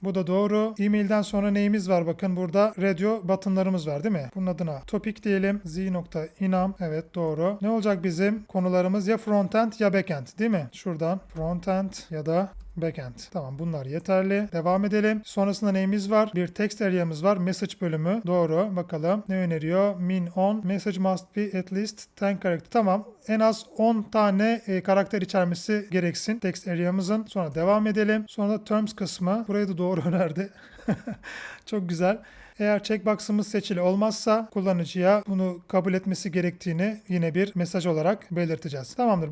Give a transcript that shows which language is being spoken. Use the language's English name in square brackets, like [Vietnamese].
[Turkish] Bu da doğru. E-mail'den sonra neyimiz var? Bakın burada radio buttonlarımız var değil mi? Bunun adına topic diyelim. z.enum. Evet, doğru. Ne olacak bizim konularımız? Ya frontend ya backend değil mi? Şuradan frontend ya da backend. Tamam, bunlar yeterli. Devam edelim. Sonrasında neyimiz var? Bir text area'mız var. Message bölümü. Doğru. Bakalım. Ne öneriyor? Min 10. [English] Message must be at least 10 character. [Turkish] Tamam. En az 10 tane karakter içermesi gereksin text area'mızın. Sonra devam edelim. Sonra da terms kısmı. Burayı da doğru önerdi. Çok güzel. Eğer checkbox'ımız seçili olmazsa kullanıcıya bunu kabul etmesi gerektiğini yine bir mesaj olarak belirteceğiz. Tamamdır.